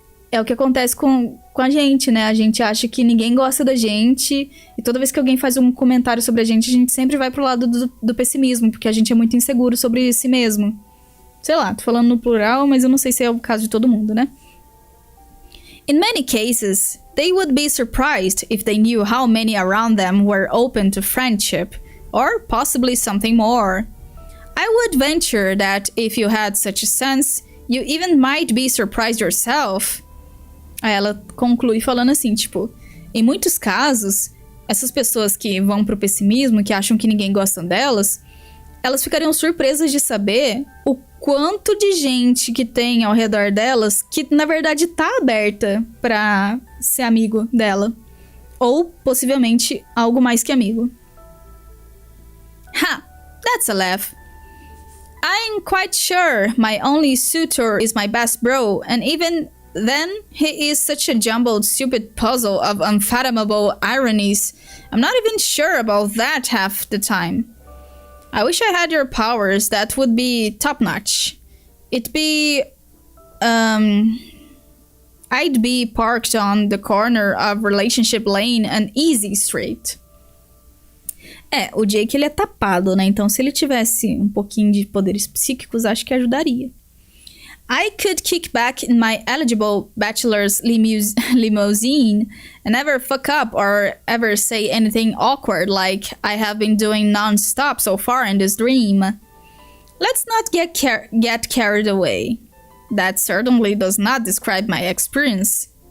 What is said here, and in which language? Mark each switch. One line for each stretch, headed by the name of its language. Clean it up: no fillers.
Portuguese: É o que acontece com a gente, né? A gente acha que ninguém gosta da gente, e toda vez que alguém faz um comentário sobre a gente sempre vai pro lado do pessimismo, porque a gente é muito inseguro sobre si mesmo. Sei lá, tô falando no plural, mas eu não sei se é o caso de todo mundo, né?
English: In many cases, they would be surprised if they knew how many around them were open to friendship, or possibly something more. I would venture that if you had such a sense, you even might be surprised yourself.
Portuguese: Aí ela conclui falando assim, tipo, em muitos casos, essas pessoas que vão pro pessimismo, que acham que ninguém gosta delas, elas ficariam surpresas de saber o quanto de gente que tem ao redor delas que, na verdade, tá aberta pra ser amigo dela. Ou, possivelmente, algo mais que amigo.
English: Ha! That's a laugh. I'm quite sure my only suitor is my best bro, and even then, he is such a jumbled, stupid puzzle of unfathomable ironies. I'm not even sure about that half the time. I wish I had your powers. That would be top-notch. It'd be, I'd be parked on the corner of Relationship Lane and Easy Street.
Portuguese: O Jake ele é tapado, né? Então se ele tivesse um pouquinho de poderes psíquicos, acho que ajudaria.
English: I could kick back in my eligible bachelor's limousine and never fuck up or ever say anything awkward like I have been doing non-stop so far in this dream. Let's not get carried away. That certainly does not describe my experience.